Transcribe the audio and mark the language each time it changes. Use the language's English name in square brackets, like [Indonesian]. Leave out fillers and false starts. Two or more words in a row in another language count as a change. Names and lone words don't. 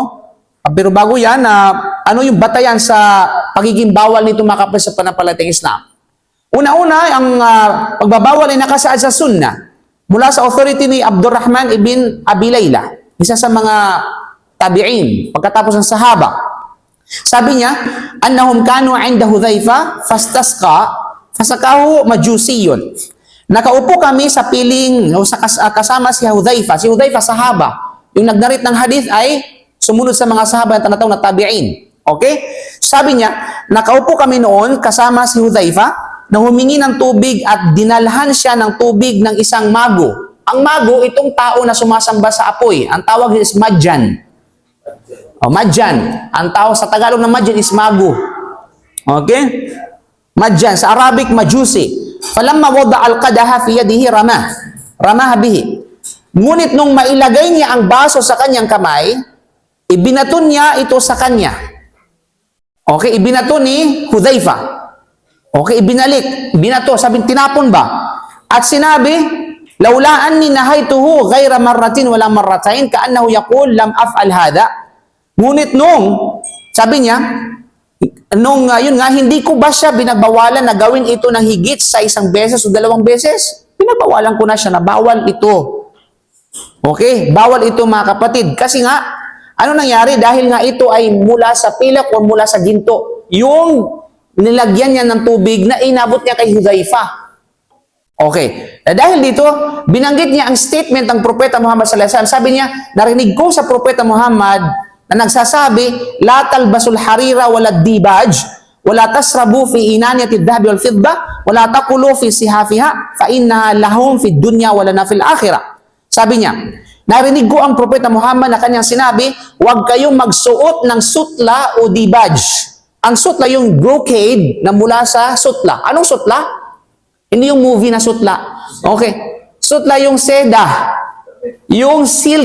[Filipino] Pero bago yan, ano yung batayan sa pagiging bawal nito, mga kapatid, sa panampalatayang Islam? Una-una, ang pagbabawal ay nakasaad sa sunnah mula sa authority ni Abdurrahman ibn Abi Layla, isa sa mga tabi'in, pagkatapos ng sahaba. Sabi niya, [Arabic] أنهم كانوا عند حذيفة فاستسقى فسقاه مجوسي. [Filipino] Nakaupo kami sa piling o kasama si Hudhaifa. Si Hudhaifa sahaba. Yung nagnarit ng hadith ay sumunod sa mga sahaba na tinatawag na tabi'in. Okay? Sabi niya, nakaupo kami noon kasama si Hudhaifa na humingi ng tubig at dinalhan siya ng tubig ng isang mago. Ang mago, itong tao na sumasamba sa apoy. Ang tawag is madyan. Madyan. Ang tao sa Tagalog na madyan is mago. Okay? Madyan. Sa Arabic, majusi. [Arabic] فلما وضع القدح في يده رماه به. [Filipino] Ngunit nung mailagay niya ang baso sa kanyang kamay, Ibinato niya ito sa kanya. Okay, ibinato ni Hudhaifa. Okay, binato, sabi, tinapon ba? At sinabi, [Arabic] لولا أني نهيته غير مرة ولا مرتين كأنه يقول لم أفعل هذا. [Filipino] Ngunit sabi niya, yun nga, hindi ko ba siya binabawalan na gawin ito ng higit sa isang beses o dalawang beses? Binabawalan ko na siya na bawal ito. Okay, bawal ito mga kapatid. Kasi nga, ano nangyari? Dahil nga ito ay mula sa pilak o mula sa ginto. Yung nilagyan niya ng tubig na inabot niya kay Hudhaifa. Okay. Dahil dito, binanggit niya ang statement ng Propeta Muhammad [Arabic] صلى الله عليه وسلم. [Filipino] Sabi niya, narinig ko sa Propeta Muhammad na nagsasabi, [Arabic] لا تلبسوا الحرير ولا ديباج ولا تشربوا في آنية ذهب والفضة ولا تقولوا في صحافها فإنها لهم في دنيا ولنا في الآخرة. [Filipino] Sabi niya, narinig ko ang Propeta Muhammad na kanyang sinabi, huwag kayong magsuot ng sutla o dibaj. Ang sutla yung brocade na mula sa sutla. Anong sutla? Hindi yung movie na sutla. Okay. Sutla yung seda. Yung silk.